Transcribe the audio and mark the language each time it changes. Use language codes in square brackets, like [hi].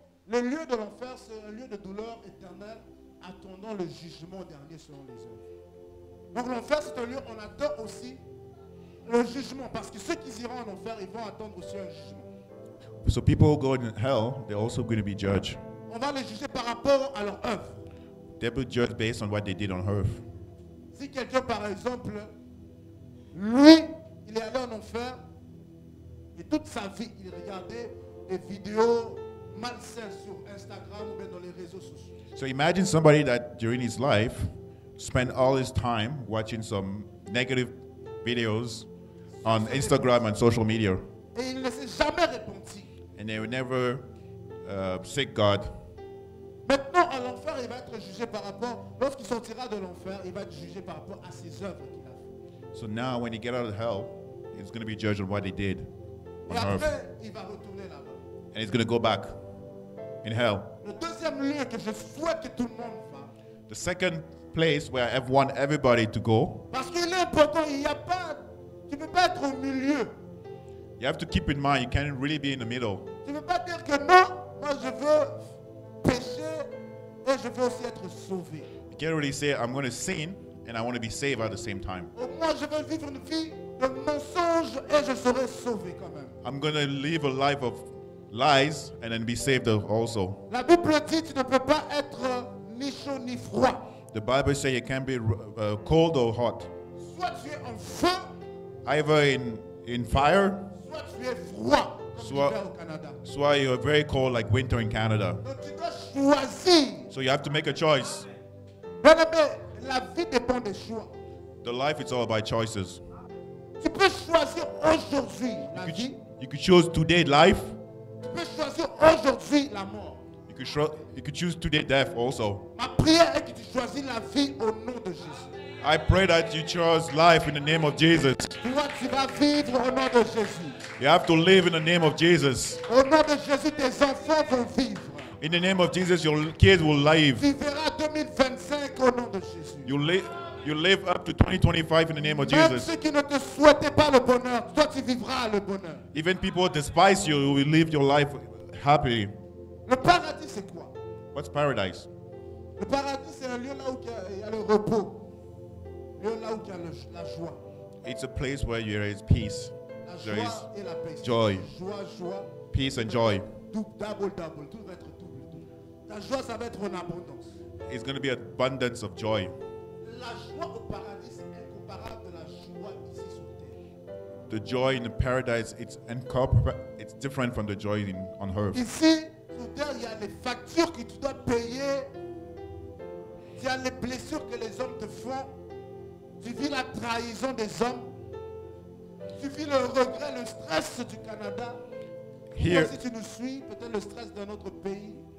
[fr] Le lieu de l'enfer, c'est un lieu de douleur éternelle, attendant le jugement dernier selon les œuvres. Donc l'enfer, c'est un lieu, on attend aussi le jugement, parce que ceux qui iront en enfer, ils vont attendre aussi un jugement. [en] So people who go in hell, they're also going to be judged. [fr] On va les juger par rapport à leur œuvre. [en] They'll be judged based on what they did on earth. [fr] Si quelqu'un, par exemple, lui, il est allé en enfer, et toute sa vie, il regardait des vidéos malsaines sur Instagram ou bien dans les réseaux sociaux. [en] So imagine somebody that during his life spent all his time watching some negative videos on Instagram and social media. [fr] Et il ne s'est jamais repenti. [en] And they would never seek God. [fr] Maintenant, à l'enfer, il va être jugé par rapport, lorsqu'il sortira de l'enfer, il va être jugé par rapport à ses œuvres qu'il a fait. [en] So now when he get out of hell, he's going to be judged on what he did on [fr] Et [en] earth. [fr] après, il va retourner là-bas. [en] And he's going to go back in hell. [fr] Le deuxième lieu que je souhaite que tout le monde va, [en] The second place where I want everybody to go. [fr] Parce qu'il est important, il y a pas, tu ne peux pas être au milieu. [en] You have to keep in mind, you can't really be in the middle. [fr] Tu ne peux pas dire que non, moi je veux pécher et je veux aussi être sauvé. [en] You can't really say, I'm going to sin and I want to be saved at the same time. [fr] Moi je veux vivre une vie de mensonge et je serai sauvé quand même. [en] I'm going to live a life of lies and then be saved also. [fr] La Bible dit tu ne peux pas être ni chaud ni froid. [en] The Bible says you can't be cold or hot. [fr] Soit tu es en feu, [en] Either in fire, [fr] soit tu es froid, comme Soit- l'hiver au Canada. [en] so you're very cold like winter in Canada. [fr] Donc tu dois choisir. [en] So you have to make a choice. [fr] Bien-aimé, la vie dépend des choix. [en] The life is all about choices. [fr] Tu peux choisir aujourd'hui la vie. [en] You could choose today life. [fr] Tu peux choisir aujourd'hui la mort. [en] You could choose today death also. [fr] Ma prière est que tu choisis la vie au nom de Jésus. [en] I pray that you choose life in the name of Jesus. [fr] Toi, tu vas vivre au nom de Jésus. [en] You have to live in the name of Jesus. [fr] Au nom de Jésus, tes enfants vont vivre. [en] In the name of Jesus, your kids will live. [fr] Tu verras 2025 au nom de Jésus. [en] You live up to 2025 in the name of [fr] Même [en] Jesus. [fr] ceux qui ne te souhaitaient pas le bonheur, toi tu vivras le bonheur. [en] Even people despise you, you will live your life happily. [fr] Le paradis, c'est quoi? [en] What's paradise? [fr] Le paradis, c'est un lieu là où il y a le repos. Un lieu là où il y a la joie. [en] It's a place where there is peace. [fr] La [en] There is [fr] joie et la paix. [en] joy. [fr] Joie. [en] Peace and joy. [fr] Double. Tout va être double. Ta joie, ça va être en abondance. [en] It's going to be abundance of joy. [fr] La joie au paradis, c'est incomparable de la joie ici sur terre. [en] The joy in the paradise, it's different from the joy on earth. [fr] Ici, sur terre, il y a les factures que tu dois payer. Il y a les blessures que les hommes te font. Tu vis la trahison des hommes. Tu vis le regret, le stress du Canada. [en] Here, [fr] Si tu nous suis, peut-être le stress d'un autre pays.